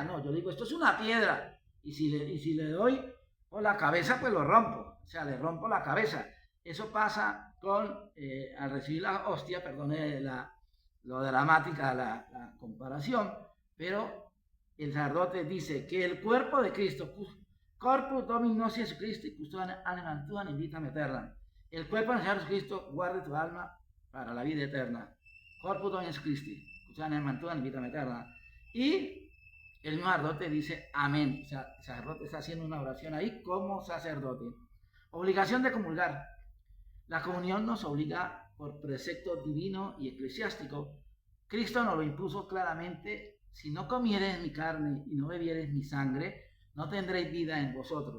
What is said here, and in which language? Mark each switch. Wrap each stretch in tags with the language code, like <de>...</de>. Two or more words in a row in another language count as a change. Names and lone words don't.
<es>No, yo digo, esto es una piedra, y si le doy con la cabeza, pues lo rompo, o sea, le rompo la cabeza. Eso pasa al recibir la hostia, perdone lo dramática, la comparación, pero el sacerdote dice que el cuerpo de Cristo,</es> <la>corpus Domini nostri Jesucristo, custodian animam tuam in vitam aeterna.</la> <es>El cuerpo del Señor Jesucristo guarde tu alma para la vida eterna.</es> <la>Corpus Domini Jesucristo, custodian animam tuam in vitam aeterna.</la> <es>Y el mismo sacerdote dice amén. O sea, el sacerdote está haciendo una oración ahí como sacerdote. Obligación de comulgar. La comunión nos obliga por precepto divino y eclesiástico. Cristo nos lo impuso claramente: si no comieres mi carne y no bebieres mi sangre, no tendréis vida en vosotros.</es>